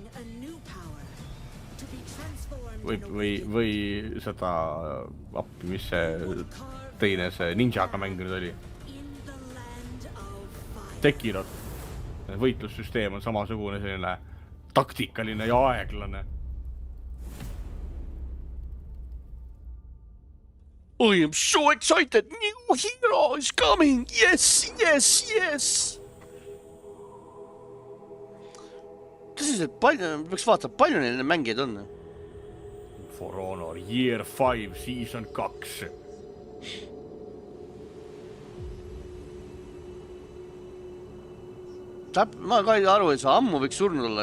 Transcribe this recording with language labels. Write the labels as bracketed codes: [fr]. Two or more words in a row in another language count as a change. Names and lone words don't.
[et] Või seda appi, mis see teine see Ninjaga mänginud oli. Tekirot. Võitlussüsteem on samasugune selline taktikaline ja aeglane. [en] I am so excited! New hero is coming! Yes, yes, yes! [et] Tõsiselt palju, peaks vaatama, palju neil mängijaid on? For Honor Year 5 Season 2. Ma ka ei aru, et see ammu võiks surnud olla.